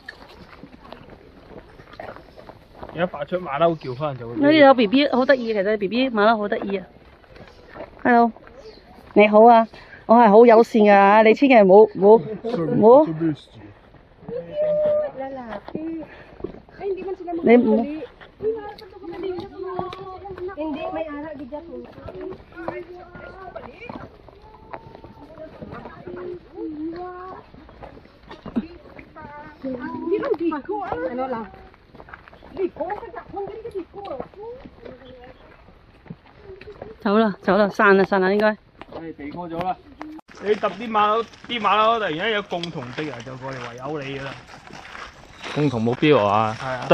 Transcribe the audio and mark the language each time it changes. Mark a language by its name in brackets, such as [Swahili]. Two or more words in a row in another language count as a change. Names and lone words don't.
[Cantonese] 而家發出馬騮叫，可能就會。呢度有 B B 好得意，其實 B B 馬騮好得意啊。Hello， 你好啊，我係好友善噶，你千祈唔好。你唔好。 [Filipino] hindi may anak di dyan. Ano lang? [Cantonese] 走啦，散啦，應該。避過咗啦。你揼啲馬騮，突然間有共同敵人就過嚟圍毆你噶啦。共同目標啊！係啊，